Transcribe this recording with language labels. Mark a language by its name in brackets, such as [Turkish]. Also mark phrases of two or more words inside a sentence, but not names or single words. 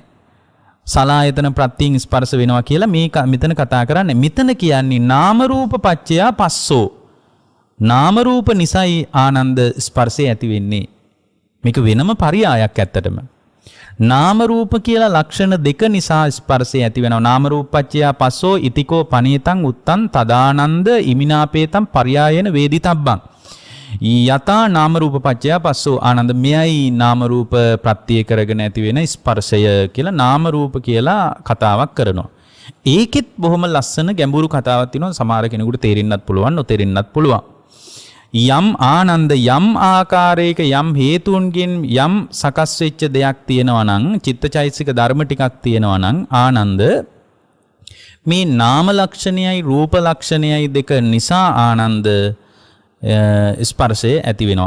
[Sinhala] සලායතන ප්‍රත්‍යයෙන් ස්පර්ශ වෙනවා කියලා මේ මෙතන කතා කරන්නේ. මෙතන කියන්නේ [Pali] නාම රූප පච්චයා පස්සෝ. [Sinhala] නාම රූප නිසයි ආනන්ද ස්පර්ශය ඇති වෙන්නේ. මේක වෙනම පරියායක් ඇත්තටම. නාම රූප කියලා ලක්ෂණ දෙක නිසා ස්පර්ශය ඇති වෙනවා. [Pali] නාම රූප පච්චයා පස්සෝ ඉතිකෝ පනීතං උත්තං තදානන්ද ඉමිනාපේතං පරියායන වේදිතබ්බං. යතා නාම රූප පච්චයා පස්සෝ ආනන්ද [Sinhala] මෙයයි නාම රූප ප්‍රත්‍ය කරගෙන ඇති වෙන ස්පර්ශය කියලා නාම රූප කියලා කතාවක් කරනවා. ඒකෙත් බොහොම ලස්සන ගැඹුරු කතාවක් තියෙනවා. සමහර කෙනෙකුට තේරෙන්නත් පුළුවන් නොතේරෙන්නත් පුළුවන්. යම් ආනන්ද යම් ආකාරයක යම් හේතුන්ගෙන් යම් සකස් වෙච්ච දෙයක් තියෙනවා නම් චිත්තචෛතසික ධර්ම ටිකක් තියෙනවා නම් ආනන්ද මේ නාම ලක්ෂණයයි රූප ලක්ෂණයයි දෙක නිසා ආනන්ද ස්පර්ශය ඇති වෙනවා.